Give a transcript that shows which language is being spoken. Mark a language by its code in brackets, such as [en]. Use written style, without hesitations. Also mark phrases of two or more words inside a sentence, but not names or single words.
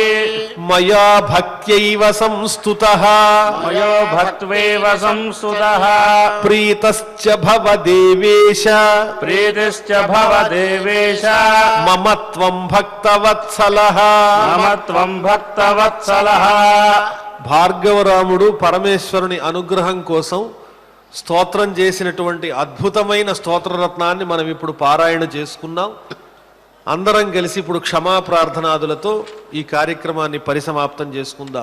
[sa] मया भक्त्यैव संस्तुतः मयो भक्त्वैव संस्तुतः प्रीतश्च भव देवेश प्रीतिश्च भव देवेश मम त्वं भक्तवत्सलः मम त्वं भक्तवत्सलः [te] భార్గవరాముడు పరమేశ్వరుని అనుగ్రహం కోసం స్తోత్రం చేసినటువంటి అద్భుతమైన స్తోత్రరత్నాన్ని మనం ఇప్పుడు పారాయణ చేసుకున్నాం. అందరం కలిసి ఇప్పుడు క్షమా ప్రార్థనాదులతో ఈ కార్యక్రమాన్ని పరిసమాప్తం చేసుకుందాం.